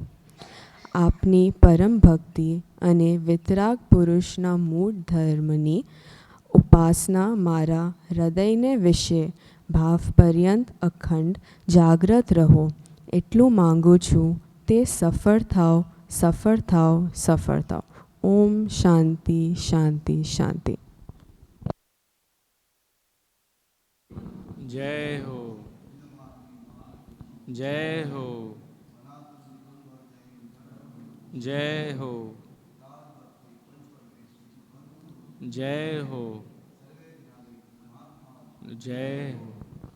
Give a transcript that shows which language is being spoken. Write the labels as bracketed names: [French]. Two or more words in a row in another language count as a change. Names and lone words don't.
[Gujarati] આપની પરમ ભક્તિ અને વિતરાગ પુરુષના મૂળ ધર્મની ઉપાસના મારા હૃદયને વિશે ભાવપર્યંત અખંડ જાગ્રત રહો એટલું માંગુ છું. તે સફળ થાવ, સફળ થાવ, સફળ થાવ. ઓમ શાંતિ શાંતિ શાંતિ. [Hindi] जय हो, जय हो, जय हो, जय हो, जय हो.